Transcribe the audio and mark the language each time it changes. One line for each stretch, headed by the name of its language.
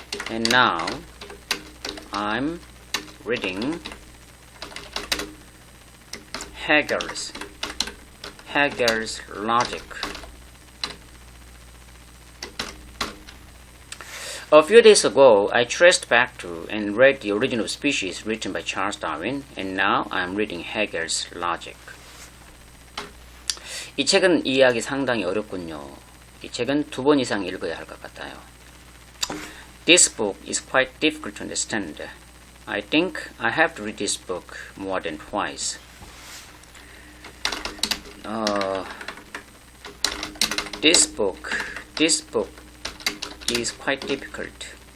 English: And now I'm reading Hegel's Logic. A few days ago, I traced back to and read The Origin of Species written by Charles Darwin, and now I'm reading Hegel's Logic.
Korean: 이 책은 이해하기 상당히 어렵군요. 이 책은 2번 이상 읽어야 할 것 같아요.
English: This book is quite difficult to understand. I think I have to read this book more than twice. This book is quite difficult.